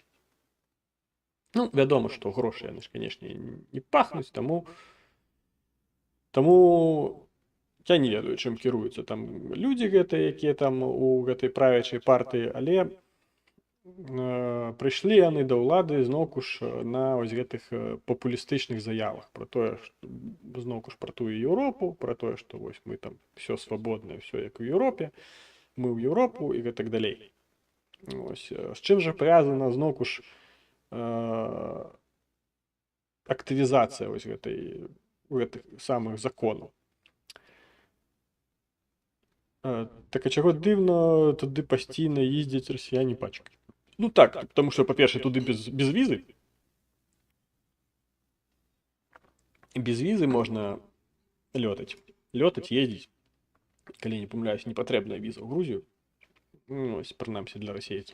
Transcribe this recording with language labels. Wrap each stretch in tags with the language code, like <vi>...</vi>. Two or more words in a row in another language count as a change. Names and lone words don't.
<be>Ну, вядома, што грошы яны ж, канешне, не пахнуць, таму я не ведаю, чым кіруюцца там людзі гэтыя, якія там у гэтай правячай партыі, але прыйшлі яны да ўлады зноўку ж на вось гэтых папулістычных заявах пра тое, зноўку ж пра тую Еўропу, пра тое, што вось мы там все свабоднае, все як у Еўропе, мы ў Еўропу і гэтак далей. Ось, з чым жа павязана зноўку ж актывізацыя вось гэтых самых законаў.</be> <uk>Так а чаго дивно, туди постійно їздять росіяни пачками. Ну так, тому що, по-перше, туди без візи. Без візи можна льотати, їздити. Коли не помиляюсь, не потрібна віза в Грузію. Ну, ось, принаймні для російців.</uk>